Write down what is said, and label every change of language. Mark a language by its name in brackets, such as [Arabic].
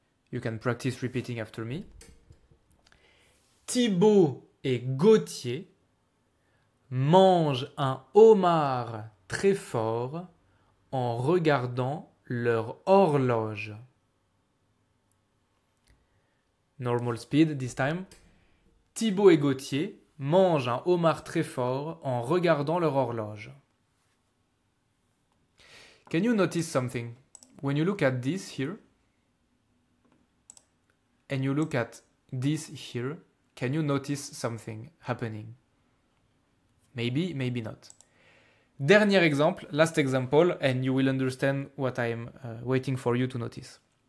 [English] You can practice repeating after me. [French] Thibaut et Gauthier mangent un homard très fort en regardant leur horloge. [English] Normal speed this time. [French] Thibaut et Gauthier mangent un homard très fort en regardant leur horloge. [English] Can you notice something? When you look at this here, and you look at this here, can you notice something happening? Maybe, maybe not. [French] Dernier exemple, [English] last example, and you will understand what I am waiting for you to notice.